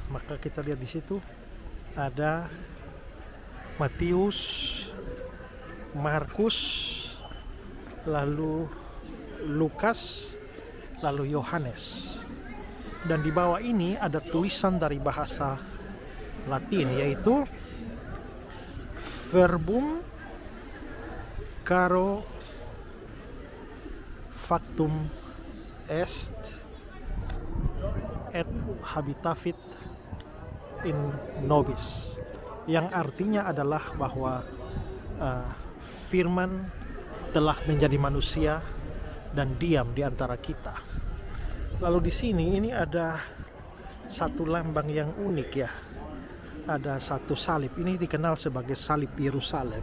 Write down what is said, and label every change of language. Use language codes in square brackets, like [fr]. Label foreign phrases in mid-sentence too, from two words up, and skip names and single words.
[id] Maka kita lihat di situ ada Matius, Markus, lalu Lukas, lalu Yohanes. Dan di bawah ini ada tulisan dari bahasa Latin, yaitu [la] verbum caro factum est et habitavit in nobis, [id] yang artinya adalah bahwa firman telah menjadi manusia dan diam di antara kita. Lalu di sini ini ada satu lambang yang unik ya. Ada satu salib, ini dikenal sebagai salib Yerusalem.